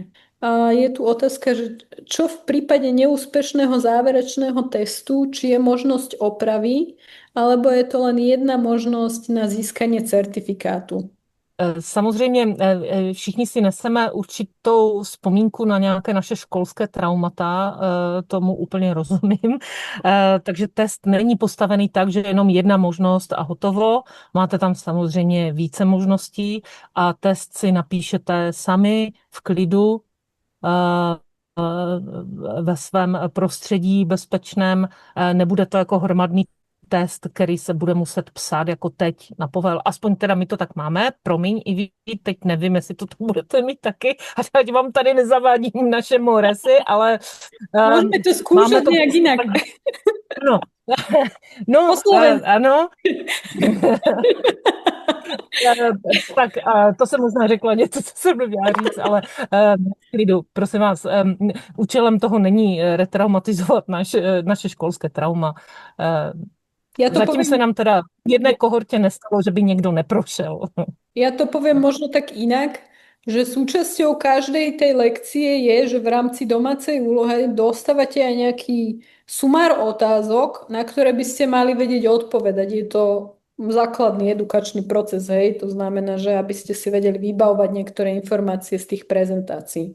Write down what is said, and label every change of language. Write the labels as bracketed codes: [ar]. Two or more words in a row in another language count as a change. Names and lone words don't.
[sk] A je tu otázka, že čo v prípade neúspešného záverečného testu, či je možnosť opravy, alebo je to len jedna možnosť na získanie certifikátu. [cs] Samozřejmě všichni si neseme určitou vzpomínku na nějaké naše školské traumata, tomu úplně rozumím. Takže test není postavený tak, že je jenom jedna možnost a hotovo. Máte tam samozřejmě více možností a test si napíšete sami v klidu ve svém prostředí bezpečném. Nebude to jako hromadný test, který se bude muset psát jako teď na povel. Aspoň teda my to tak máme, promiň, i vy teď nevím, jestli to tak budete mít taky, ať vám tady nezavádím naše moresy, ale [sk] Môžeme to skúšať to nejak inak. No, no Po slovensku. [cs] ano. Tak to jsem možná řekla něco, co jsem neměla říct, ale v klidu, prosím vás, účelem toho není retraumatizovat naše školské trauma. [sk] Ja to [cs] Zatím [sk] poviem, [cs] se nám teda v jedné kohortě nestalo, že by někdo neprošel. [sk] ja to poviem možno tak inak, že súčasťou každej tej lekcie je, že v rámci domácej úlohy dostávate aj nejaký sumár otázok, na ktoré by ste mali vedieť odpovedať. Je to základný edukačný proces, hej. To znamená, že aby ste si vedeli vybavovať niektoré informácie z tých prezentácií.